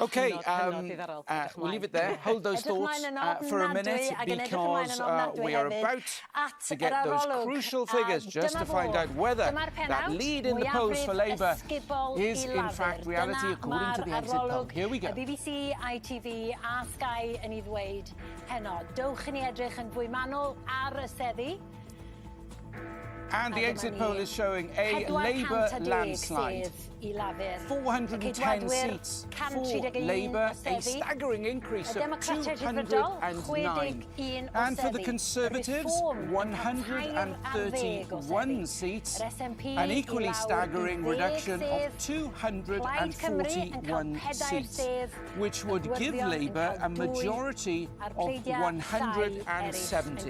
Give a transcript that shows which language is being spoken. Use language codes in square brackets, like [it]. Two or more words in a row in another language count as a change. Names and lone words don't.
[en] OK, we'll leave it there. Hold those thoughts for a minute, because we are about to get those crucial figures just to find out whether that lead in the polls for Labour is in fact reality according to the exit poll. Here we go. [cy] BBC, ITV a Sky yn ei ddweud heno. Dowch i ni edrych yn fwy manwl ar y seddi. [en] And the exit poll is showing a Labour landslide. 410 seats for Labour, a staggering increase of 209. And for the Conservatives, 131 seats, an equally staggering reduction of 241 seats, which would give Labour a majority of 170.